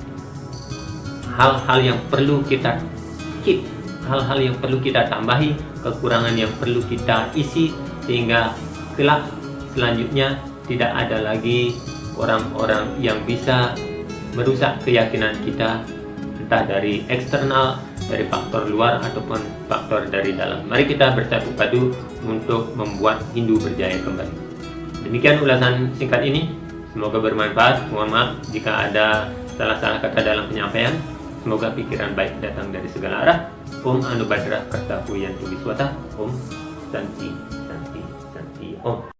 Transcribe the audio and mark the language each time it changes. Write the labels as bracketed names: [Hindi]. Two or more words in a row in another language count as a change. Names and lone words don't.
[Indonesian] Hal-hal yang perlu kita keep, hal-hal yang perlu kita tambahi, kekurangan yang perlu kita isi, sehingga kelak selanjutnya tidak ada lagi orang-orang yang bisa merusak keyakinan kita, entah dari eksternal, dari faktor luar ataupun faktor dari dalam. Mari kita bersatu padu untuk membuat Hindu berjaya kembali. Demikian ulasan singkat ini, semoga bermanfaat. Mohon maaf jika ada salah-salah kata dalam penyampaian. Semoga pikiran baik datang dari segala arah. [Sanskrit] ॐ आ नो भद्राः क्रतवो यन्तु विश्वतः. ॐ शान्तिः शान्तिः शान्तिः ॐ.